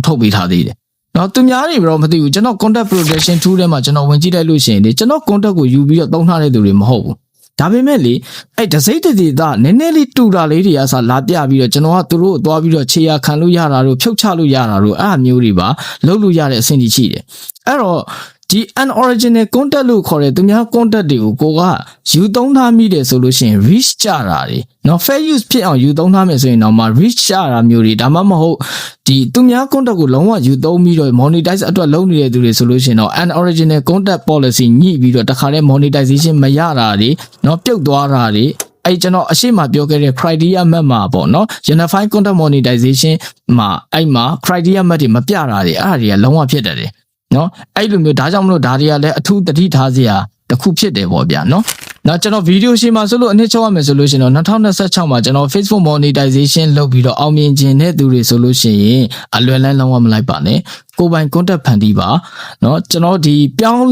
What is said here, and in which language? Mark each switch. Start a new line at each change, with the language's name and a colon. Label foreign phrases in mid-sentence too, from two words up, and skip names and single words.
Burmese: ထုတ်ပေးထားသေးတယ်နော်သူများတွေတော့မသိဘူးကျွန်တော်
English: content production tool
Burmese: ထဲမှာကျွန်တော်ဝင်ကြည့်လိုက်လို့ရှိရင်လေကျွန်တော် content ကိုယူပြီးတော့သုံးထားတဲ့သူတွေမဟုတ်ဘူးဒါပေမဲ့လေအဲ့ဒစိမ့်တည်တာနည်းနည်းလေးတူတာလေးတွေကလာပြပြီးတော့ကျွန်တော်ကသူတို့သွားပြီးတော့ခြေရခံလို့ရတာတို့ဖြုတ်ချလို့ရတာတို့အဲ့အမျိုးတွေပါလုပ်လို့ရတဲ့အဆင့်ကြီးရှိတယ်အဲ့တော့ဒီ
English: unoriginal content
Burmese: လို့ခေါ်တဲ့သူများ content တွေကိုကိုကယူသုံး ထားမိတယ်ဆိုလို့ရှိရင် reach ကြတာတွေเนาะ
English: fair use
Burmese: ဖြစ်အောင်ယူသုံးထားမယ်ဆိုရင်တော့မှ reach ကြတာမျိုးတွေဒါမှမဟုတ်ဒီသူများ content ကိုလုံးဝယူသုံးပြီးတော့ monetize အတွက်လုပ်နေတဲ့သူတွေဆိုလို့ရှိရင်တော့
English: unoriginal content policy
Burmese: ညှိပြီးတော့တခါတည်း monetization မရတာတွေเนาะပြုတ်သွားတာတွေအဲ့ကျွန်တော်အရှိမပြောခဲ့တဲ့
English: criteria map
Burmese: မှာပေါ့เนาะ
English: unified content monetization
Burmese: မှာအဲ့မှာ
English: criteria map
Burmese: တွေမပြတာတွေအဲ့ဒါတွေကလုံးဝဖြစ်တတ် တယ်နော်အဲ့လိုမျိုးဒါကြောင့်မလို့ဒါတွေကလည်းအထူးတတိထားစရာတစ်ခုဖြစ်တယ်ပေါ့ဗျာနော်နောက်ကျွန်တော်ဗီဒီယိုရှင်းမှာဆိုလို့အနည်းချုပ်ရမယ်ဆိုလို့ရှိရင်တော့2026မှာကျွန်တော် Facebook monetization လုပ်ပြီးတော့အောင်မြင်ခြင်းတဲ့သူတွေဆိုလို့ရှိရင်အလွယ်လန်းလုံးဝမလိုက်ပါနဲ့ကိုယ်ပိုင် content ဖန်တီးပါနော်ကျွန်တော်ဒီပြောင်း